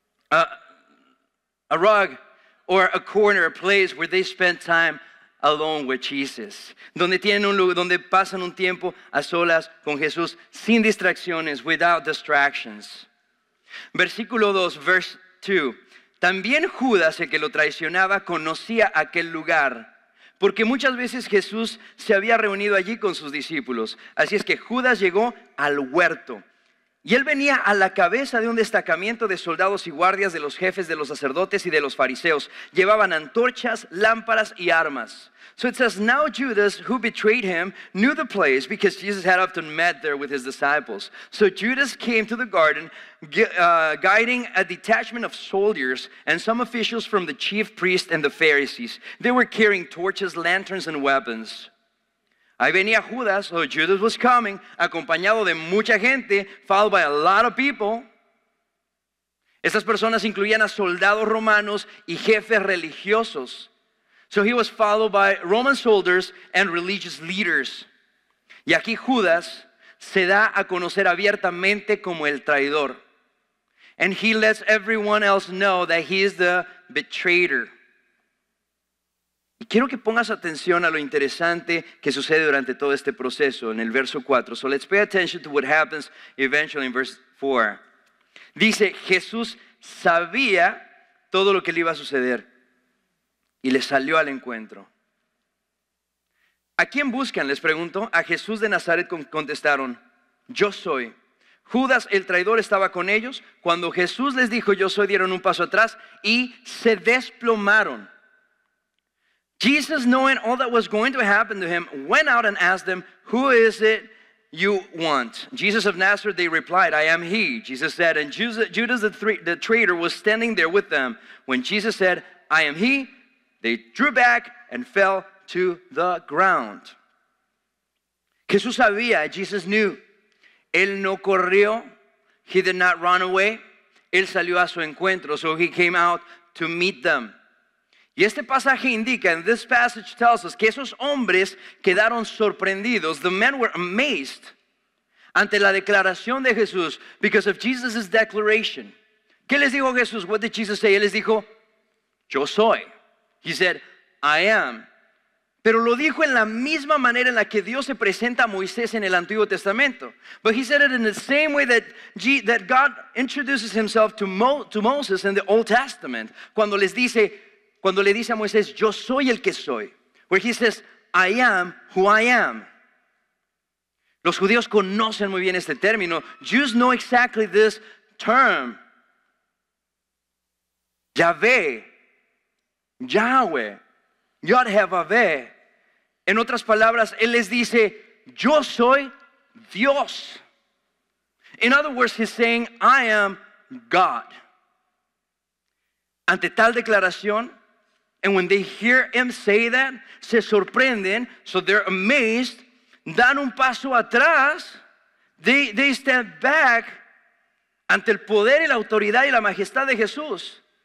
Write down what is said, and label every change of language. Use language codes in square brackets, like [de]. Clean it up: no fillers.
[en] A rug, or a corner, a place where they spend time alone with Jesus. [es] Donde tienen un lugar, donde pasan un tiempo a solas con Jesús, sin distracciones, [en] without distractions. [es] Versículo 2, [en] verse 2. [es] También Judas, el que lo traicionaba, conocía aquel lugar, porque muchas veces Jesús se había reunido allí con sus discípulos. Así es que Judas llegó al huerto. Y él venía a la cabeza de un destacamento de soldados y guardias de los jefes de los sacerdotes y de los fariseos. Llevaban antorchas, lámparas y armas. [en] So it says, now Judas, who betrayed him, knew the place because Jesus had often met there with his disciples. So Judas came to the garden, guiding a detachment of soldiers and some officials from the chief priests and the Pharisees. They were carrying torches, lanterns, and weapons. [es] Ahí venía Judas, [en] so Judas was coming, [es] acompañado de mucha gente, [en] followed by a lot of people. [es] Estas personas incluían a soldados romanos y jefes religiosos. [en] So he was followed by Roman soldiers and religious leaders. [es] Y aquí Judas se da a conocer abiertamente como el traidor. [en] And he lets everyone else know that he is the betrayer. [es] Y quiero que pongas atención a lo interesante que sucede durante todo este proceso en el verso 4. [en] So let's pay attention to what happens eventually in verse 4. [es] Dice, Jesús sabía todo lo que le iba a suceder y le salió al encuentro. ¿A quién buscan? Les pregunto. A Jesús de Nazaret contestaron, yo soy. Judas el traidor estaba con ellos. Cuando Jesús les dijo, yo soy, dieron un paso atrás y se desplomaron. [en] Jesus, knowing all that was going to happen to him, went out and asked them, who is it you want? Jesus of Nazareth, they replied, I am he. Jesus said, and Judas the traitor was standing there with them. When Jesus said, I am he, they drew back and fell to the ground. [es] Jesús sabía, [en] Jesus knew. [es] Él no corrió. [en] He did not run away. [es] Él salió a su encuentro. [en] So he came out to meet them. [es] Y este pasaje indica, [en] and this passage tells us, [es] que esos hombres quedaron sorprendidos. [en] The men were amazed [es] ante la declaración de Jesús [en] because of Jesus' declaration. [es] ¿Qué les dijo Jesús? [en] What did Jesus say? [es] Él les dijo, yo soy. [en] He said, I am. [es] Pero lo dijo en la misma manera en la que Dios se presenta a Moisés en el Antiguo Testamento. [en] But he said it in the same way that God introduces himself to Moses in the Old Testament. [es] Cuando le dice a Moisés, yo soy el que soy. [en] Where he says, I am who I am. [es] Los judíos conocen muy bien este término. [en] Jews know exactly this term. [es] Yahvé, Yahweh, Yod-Heh-Vaveh. En otras palabras, Él les dice, yo soy Dios. [en] In other words, he's saying, I am God. [es] Ante tal declaración, [en] and when they hear him say that, [es] se sorprenden, [en] so they're amazed, [es] dan un paso atrás, [en] they step back [es] ante el poder y la autoridad y la majestad de Jesús.